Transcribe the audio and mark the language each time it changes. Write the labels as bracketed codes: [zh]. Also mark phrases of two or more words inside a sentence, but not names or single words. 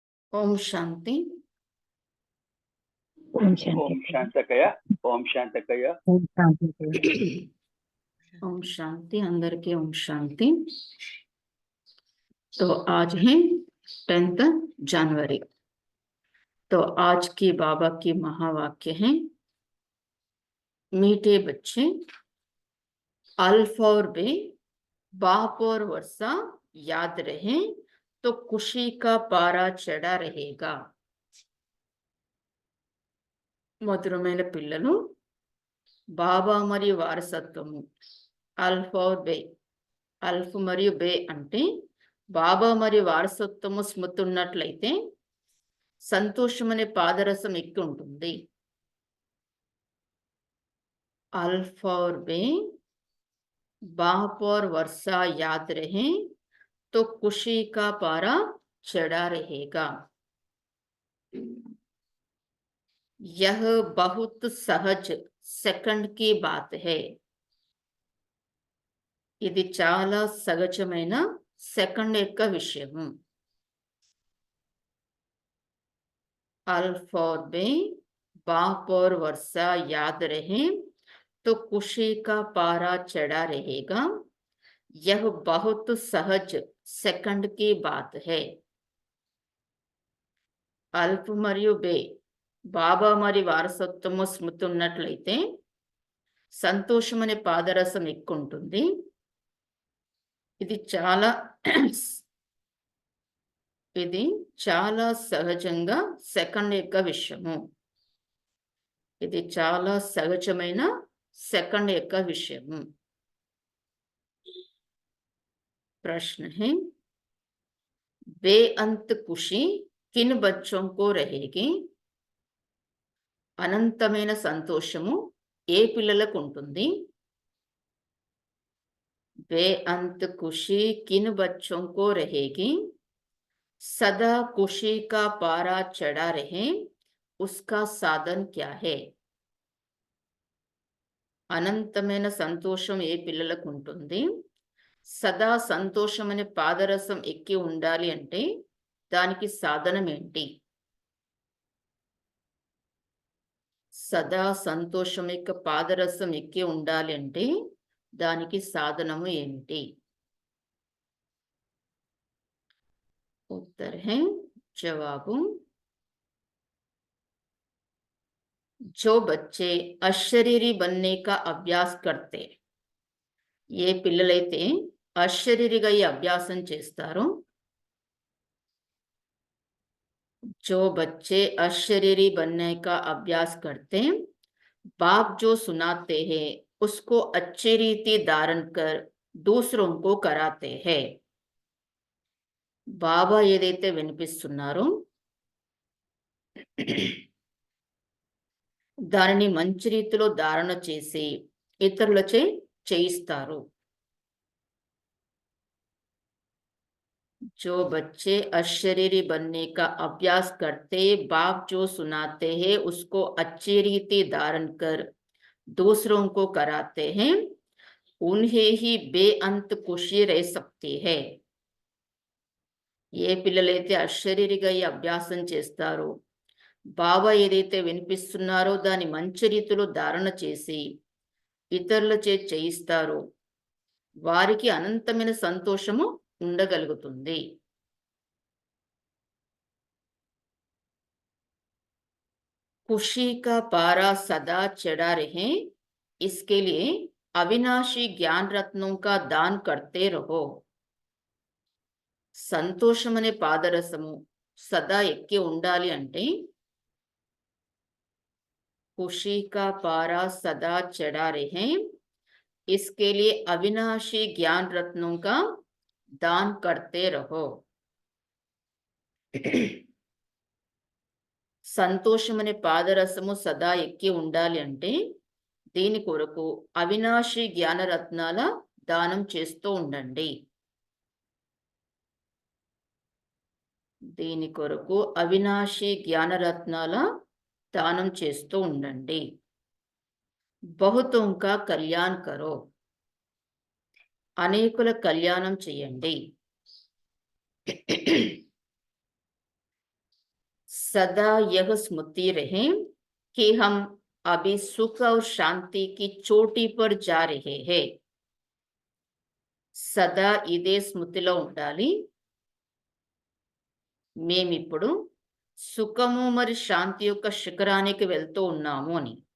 [te] ఓం శాంతి. ఓం శాంతకయ. ఓం శాంతకయ. ఓం శాంతి. [hi] ओम शांति. अंदर के ओम शांति. तो आज है 10 जनवरी. तो आज की बाबा की महावाक्य है, मीठे बच्चे, अल्फ और बे, बाप और वर्षा याद रहे तो खुशी का पारा चढ़ा रहेगा. [te] మధురమైన పిల్లలు, బాబా మరియు వారసత్వము [hi] अल्फ और बे. [te] అల్ఫ్ మరియు బే అంటే బాబా మరియు వారసత్వము స్మృతి ఉన్నట్లయితే సంతోషం అనే పాదరసం ఎక్కి ఉంటుంది. [hi] अल्फ और बे, बाप और वर्षा याद रहे तो खुशी का पारा चढ़ा रहेगा. यह बहुत सहज सेकंड की बात है. [te] ఇది చాలా సహజమైన సెకండ్ యొక్క విషయము. [hi] अल्फ और बे, बाप और वर्षा याद रहे तो खुशी का पारा चढ़ा रहेगा. यह बहुत सहज सेकंड की बात है. [te] అల్ఫ్ మరియు బే, బాబా మరి వారసత్వము స్మృతి ఉన్నట్లయితే సంతోషం అనే పాదరసం ఎక్కుంటుంది. ఇది చాలా సహజంగా సెకండ్ యొక్క విషయము. ఇది చాలా సహజమైన సెకండ్ యొక్క విషయము. [hi] ప్రశ్న है, बेअंत खुशी किन बच्चों को रहेगी? [te] అనంతమైన సంతోషము ఏ పిల్లలకు ఉంటుంది? [hi] बेअंत खुशी किन बच्चों को रहेगी? सदा खुशी का पारा चढ़ा रहे उसका साधन क्या है? [te] అనంతమైన సంతోషం ఏ పిల్లలకు ఉంటుంది? సదా సంతోషం అనే పాదరసం ఎక్కి ఉండాలి అంటే దానికి సాధనం ఏంటి? సదా సంతోషం యొక్క పాదరసం ఎక్కి ఉండాలి అంటే దానికి సాధనము ఏంటి? [hi] उत्तर है, जवाबु, जो बच्चे अशरीरी बनने का अभ्यास करते, [te] ఏ పిల్లలైతే అశరీరిగా ఈ అభ్యాసం చేస్తారో, [hi] जो बच्चे अशरीरी बनने का अभ्यास करते, बाप जो सुनाते हैं उसको अच्छी रीति धारण कर दूसरों को कराते हैं. [te] బాబా ఏదైతే వినిపిస్తున్నారో దానిని మంచి రీతిలో ధారణ చేసి ఇతరులచే చేయిస్తారు. [hi] जो बच्चे अशरीरी बनने का अभ्यास करते, बाप जो सुनाते हैं उसको अच्छी रीति धारण कर दूसरों को कराते हैं, उन्हें ही बेअंत खुशी रह सकती है. [te] ఏ పిల్లలైతే అశరీరిగా ఈ అభ్యాసం చేస్తారో, బాబా ఏదైతే వినిపిస్తున్నారో దాన్ని మంచి రీతిలో ధారణ చేసి ఇతరులచే చేయిస్తారో వారికి అనంతమైన సంతోషము ఉండగలుగుతుంది. [hi] खुशी का पारा सदा चढ़ा रहे, इसके लिए अविनाशी ज्ञान रत्नों का दान करते रहो. [te] సంతోషం అనే పాదరసము సదా ఎక్కి ఉండాలి అంటే [hi] खुशी का पारा सदा चढ़ा रहे, इसके लिए अविनाशी ज्ञान रत्नों का दान करते रहो. [te] సంతోషం అనే పాదరసము సదా ఎక్కి ఉండాలి అంటే దీని కొరకు అవినాశి జ్ఞానరత్నాల దానం చేస్తూ ఉండండి. దీని కొరకు అవినాశి జ్ఞానరత్నాల దానం చేస్తూ ఉండండి. [hi] बहुतों का कल्याण करो, [te] అనేకుల కళ్యాణం చేయండి. [hi] सदा यह स्मृति रहे कि हम अभी सुख और शांति की चोटी पर जा रहे हैं. [te] సదా ఇదే స్మృతిలో ఉండాలి. మేమిప్పుడు సుఖము మరి శాంతి యొక్క శిఖరానికి వెళ్తూ ఉన్నాము అని.